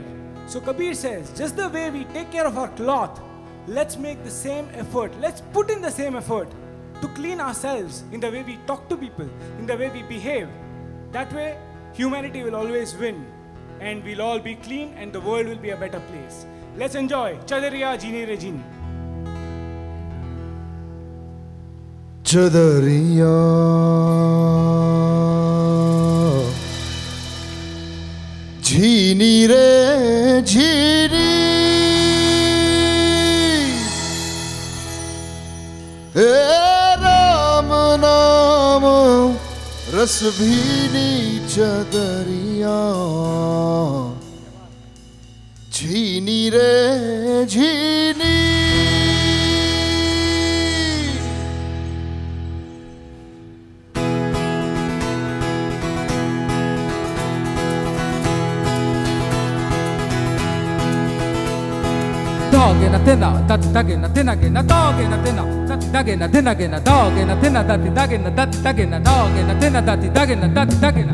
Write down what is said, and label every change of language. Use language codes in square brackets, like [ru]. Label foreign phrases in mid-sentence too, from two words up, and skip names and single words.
[en] So Kabir says, just the way we take care of our cloth, let's make the same effort. Let's put in the same effort to clean ourselves in the way we talk to people, in the way we behave. That way, humanity will always win and we'll all be clean and the world will be a better place. Let's enjoy Chadariya Jeeni Re Jeeni. [hi] चदरिया झीनी रे झीनी, राम नाम रस भीनी चदरिया झीनी रे झीनी. Dogena tena, dati dagena tena gena, dogena tena, dati dagena tena gena, dogena tena dati dagena, dati dagena, dogena tena dati dagena, dati dagena.